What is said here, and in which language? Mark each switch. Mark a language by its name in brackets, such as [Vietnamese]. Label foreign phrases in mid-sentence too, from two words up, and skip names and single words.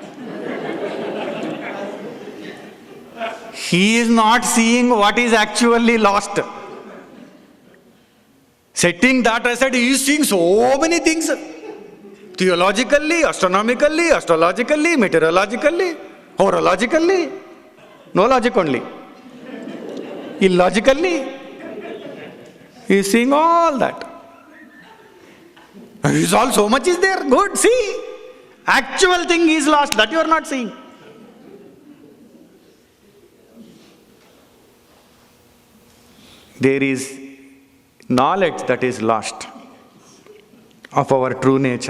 [English] He is not seeing what is actually lost. Setting that aside, he is seeing so many things. Theologically, astronomically, astrologically, meteorologically, horologically. No logic only. Illogically. He is seeing all that. So much is there. Good, see. Actual thing is lost, that you are not seeing. There is knowledge that is lost of our true nature.